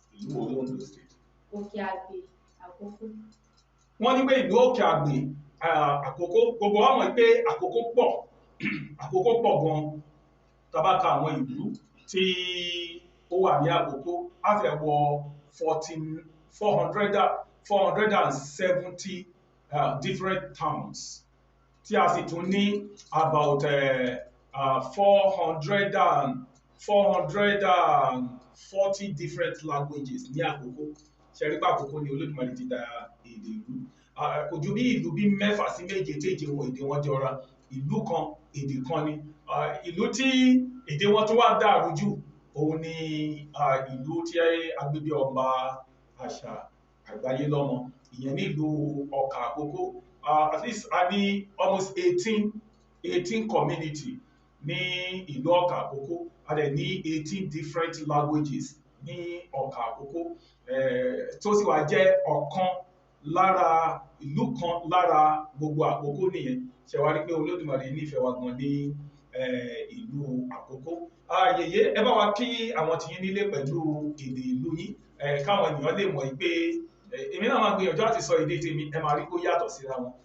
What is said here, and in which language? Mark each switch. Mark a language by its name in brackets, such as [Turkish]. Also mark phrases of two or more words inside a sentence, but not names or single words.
[Yoruba] Ìlú wo ló Oǹdó State? Òkè Àgbè, Àkókó. Wọ́n ní pé ìlú Òkè Àgbè, ah, Àkókó, gbogbo wa mọ̀ pé Àkókó pọ̀, Àkókó pọ̀ gan. Tá bá ka àwọn ìlú tí ó wà ní Àkókó, á fẹ́ wọ [English] fourteen, four hundred, four hundred and seventy, ah, different towns. [Yoruba] Tí a sì tún ní about, eh, ah, [English] four hundred and, four hundred and forty different languages [Yoruba] ní Àkókó. Ṣé ẹ rí pé Àkókó ni Olódùmarè ti dá èdè ìlú? Ah, kò ju bí ìlú bí mẹ́fà sí méje tí èdè wọn, èdè wọn jọra. Ìlú kan, èdè kan ni. Ah, ìlú tí èdè wọn tún wá dàrú jù, òun ni, ah, ìlú tí a gbé bí Ọba Àṣà Àgbáyé lọ́mọ. Ìyẹn ní ìlú Ọkà Àkókó. Ah, [English] at least [Yoruba] a ní [English] almost eighteen, eighteen community [Yoruba] ní ìlú Ọkà Àkókó. A dẹ̀ ní [English] eighteen different languages [Yoruba] ní Ọkà Àkókó. Eh, tó sì wá jẹ́ ọ̀kan lára, ìlú kan lára gbogbo Àkókó nìyẹn. Ṣé wá rí pé Olódùmarè nífẹ̀ẹ́ wa gan ní, eh, ìlú Àkókó? Ah, yèyé, ẹ bá wa kí àwọn tiyín nílé pẹ̀lú èdè ìlú yín, eh, káwọn ènìyàn lè mọ̀ pé, eh, èmi náà máa gbìyànjú àti sọ èdè tèmi, ẹ máa rí kó yàtọ̀ síra wọn.